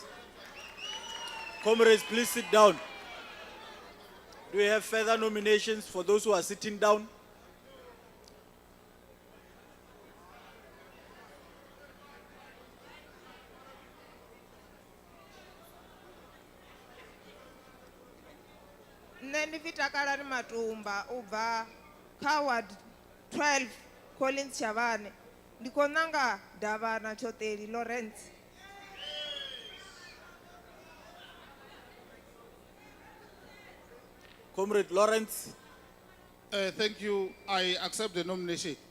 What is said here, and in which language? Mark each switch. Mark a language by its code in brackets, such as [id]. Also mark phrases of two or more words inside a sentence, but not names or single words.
[en] Comrades, please sit down. Do we have further nominations for those who are sitting down? [ve] Nne ndi Takalani Matumba ubva kha ward 12 Collins Chavane ndi khou ṋanga Davhana Tshoṱeli Lawrence. [en] Comrade Lawrence. Thank you. I accept the nomination.